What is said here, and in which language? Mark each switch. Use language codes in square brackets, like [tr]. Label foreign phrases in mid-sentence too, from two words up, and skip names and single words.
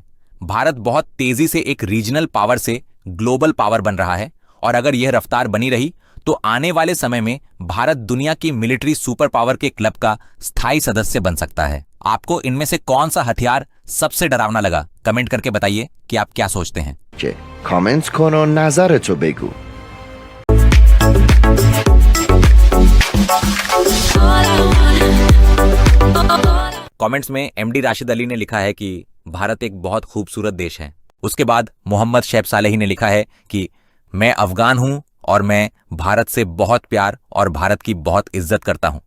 [hi] भारत बहुत तेजी से एक [en] regional power [hi] से [en] global power [hi] बन रहा है और अगर यह रफ्तार बनी रही तो आने वाले समय में भारत दुनिया की [en] military super power [hi] के क्लब का स्थायी सदस्य बन सकता है। आपको इनमें से कौन सा हथियार सबसे डरावना लगा? कमेंट करके बताइए कि आप क्या सोचते हैं। [fa] کامنت کن و نظرتو بگو. [hi] कमेंट्स में एमडी राशिद अली ने लिखा है कि भारत एक बहुत खूबसूरत देश है। उसके बाद मोहम्मद शैब सालेही ने लिखा है कि मैं अफगान हूं और मैं भारत से बहुत प्यार और भारत की बहुत इज्जत करता हूं।